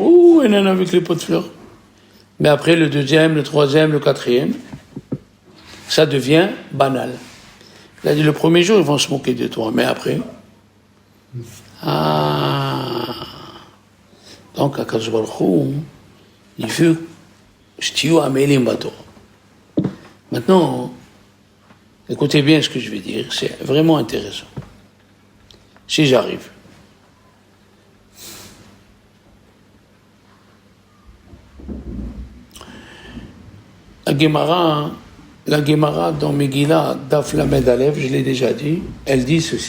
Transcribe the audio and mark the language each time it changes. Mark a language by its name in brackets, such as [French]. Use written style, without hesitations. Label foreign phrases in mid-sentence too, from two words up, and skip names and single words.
[French] Ouh, un âne avec les pots de fleurs. Mais après, le deuxième, le troisième, le quatrième, ça devient banal. Il a dit, le premier jour, ils vont se moquer de toi, mais après... Ah... Donc, [Hebrew] הקדוש ברוך הוא, [French] il veut [Hebrew] שתהיו עמלים בתורה. [French] Maintenant, écoutez bien ce que je vais dire, c'est vraiment intéressant. Si j'arrive. La Gemara dans Megillah, [Hebrew] דף למד אלף, [French] je l'ai déjà dit, elle dit ceci.